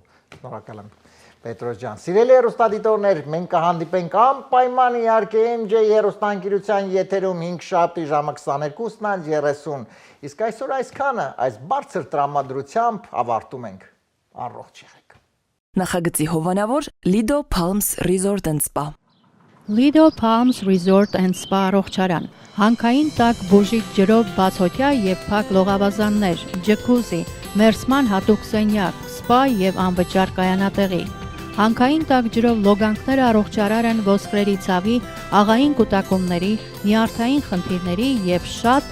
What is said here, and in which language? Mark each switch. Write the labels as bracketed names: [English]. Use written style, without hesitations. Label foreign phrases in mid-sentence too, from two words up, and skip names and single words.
[Armenian] Շնորհակալ եմ Պետրոս ջան։ Սիրելի հեռուստադիտողներ, մենք կհանդիպենք անպայման իհարկե MJ հեռուստաընկերության եթերում 5 շաբթի ժամը 22:30, իսկ այսօր այսքանը, այս բարձր տրամադրությամբ ավարտում ենք։ Առողջ եղեք։ Նախագծի հովանավոր Lido Palms Resort and Spa Lido Palms Resort and Spa առողջարան, հանքային տաք բուժիչ ջրով բացօթյա եւ փակ լողավազաններ, ջկուզի, մերսման հատուկ սենյակ, սպա եւ անվճար կայանատեղի, հանքային տաք ջրով լոգանքները առողջարար են ոսկրերի ցավի, աղային կուտակումների, նյարդային խնդիրների եւ շատ